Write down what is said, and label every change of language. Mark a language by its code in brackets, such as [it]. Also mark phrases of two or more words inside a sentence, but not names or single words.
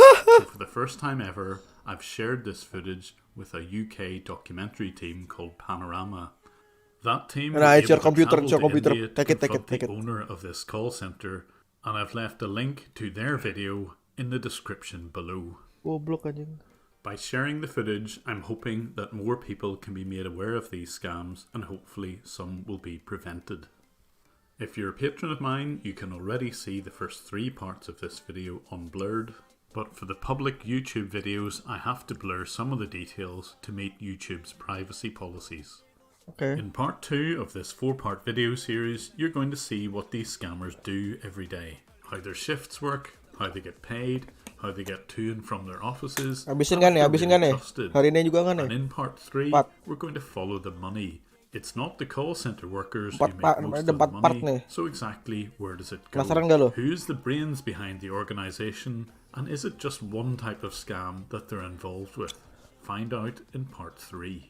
[en] So for the first time ever, I've shared this footage with a UK documentary team called Panorama. That team Nah, was it's your able to computer, travel it's your to computer. India to Take it. confront the owner of this call centre, and I've left a link to their video in the description below. [id] Goblok anjing. [en] By sharing the footage, I'm hoping that more people can be made aware of these scams and hopefully some will be prevented. If you're a patron of mine, you can already see the first 3 parts of this video unblurred, but for the public YouTube videos I have to blur some of the details to meet YouTube's privacy policies. Okay. In part 2 of this 4-part video series, you're going to see what these scammers do every day, how their shifts work, how they get paid, how they get to and from their offices, [id] Habisin kan nih? [en] trusted. [id] Hari ini juga kan nih? [en] And in part 3, we're going to follow the money. It's not the call center workers who make most of the money, so exactly where does it go? Who's the brains behind the organization, and is it just one type of scam that they're involved with? Find out in part 3.